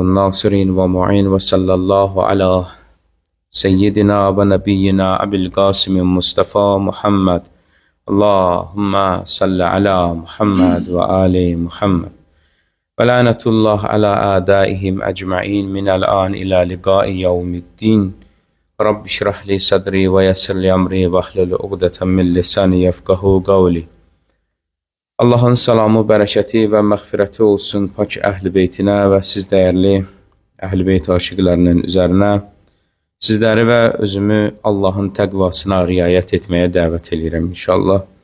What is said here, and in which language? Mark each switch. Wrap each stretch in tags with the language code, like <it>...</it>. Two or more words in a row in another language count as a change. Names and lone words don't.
<ar>الناصرين ومعين وصلى الله على سيدنا ونبينا أبي القاسم المصطفى محمد اللهم صل على محمد وآل محمد ولعنة الله على أعدائهم أجمعين من الآن إلى لقاء يوم الدين رب اشرح لي صدري ويسر لي أمري واحلل عقدة من لساني يفقهوا قولي.</ar> <az>Allahın salamı, bərəkəti və məğfirəti olsun pak əhl-i beytinə və siz dəyərli əhl-i beyt aşiqlərinin üzərinə. Sizləri və özümü Allahın təqvasına riayət etməyə dəvət edirəm inşallah.</az>